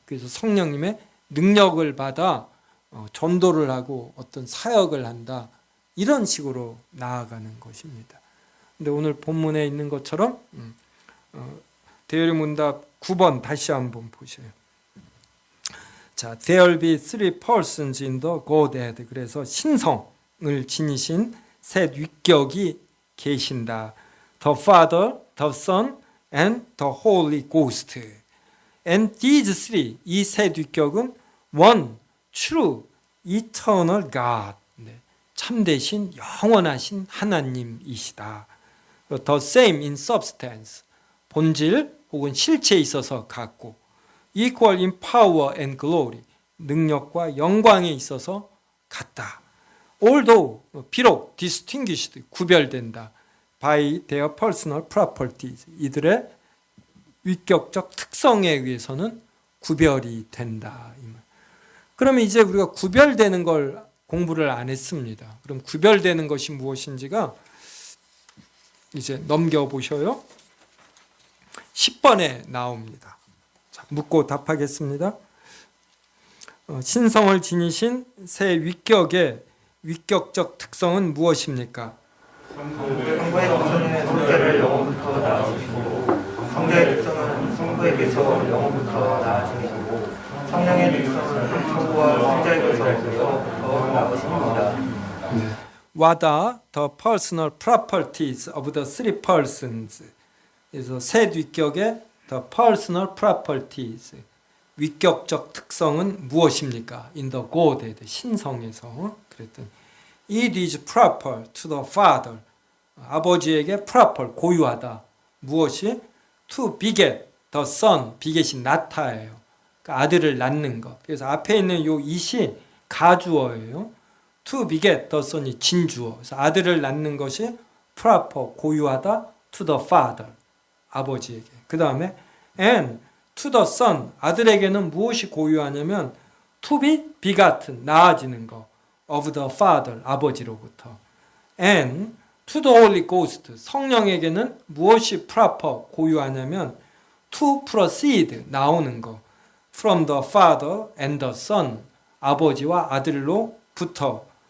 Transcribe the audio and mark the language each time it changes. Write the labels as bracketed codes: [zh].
[ko] 그래서 성령님의 능력을 받아 전도를 하고 어떤 사역을 한다 이런 식으로 나아가는 것입니다. 근데 오늘 본문에 있는 것처럼 대열의 문답 9번 다시 한번 보세요. [en] 자, there'll be three persons in the Godhead. [ko] 그래서 신성을 지니신 셋 위격이 계신다. [en] The Father, the Son, and the Holy Ghost. And these three, [ko] 이 셋 위격은 [en] one, true, eternal God. [ko] 참되신 영원하신 하나님이시다. [en] The same in substance. [ko] 본질 혹은 실체에 있어서 같고 [en] equal in power and glory. [ko] 능력과 영광에 있어서 같다. [en] Although, [ko] 비록 [en] distinguished, [ko] 구별된다. [en] by their personal properties. [ko] 이들의 위격적 특성에 의해서는 구별이 된다. 그러면 이제 우리가 구별되는 걸 공부를 안 했습니다. 그럼 구별되는 것이 무엇인지가 이제 넘겨보셔요. 10번에 나옵니다. 자, 묻고 답하겠습니다. 신성을 지니신 새 위격의 위격적 특성은 무엇입니까? 성부의 특성은 성자를 영원부터 낳으시고, 성자의 특성은 성부에게서 영원부터 낳으시고, 성령의 특성은 성부와 성자에게서 낳으십니다. [en] What are the personal properties of the three persons? [ko] 그래서 새 위격의 [en] the personal properties, [ko] 위격적 특성은 무엇입니까? [en] In the Godhead, [ko] 신성에서 그랬더니 [en] It is proper to the Father, [ko] 아버지에게 [en] proper, [ko] 고유하다. 무엇이? [en] To beget the Son, beget이 [ko] 낳다예요. 그러니까 아들을 낳는 것. 그래서 앞에 있는 요 it이 가주어예요. [en] To beget the Son이 [ko] 진주어. 그래서 아들을 낳는 것이 proper, 고유하다. [en] To the Father, [ko] 아버지에게. [en] 그 다음에 and to the Son, [ko] 아들에게는 무엇이 고유하냐면 [en] to be begotten, [ko] 낳아지는 것. [en] of the Father, [ko] 아버지로부터. [en] and to the Holy Ghost, [ko] 성령에게는 무엇이 [en] proper, [ko] 고유하냐면 [en] to proceed, [ko] 나오는 것. [en] from the Father and the Son, [ko] 아버지와 아들로부터.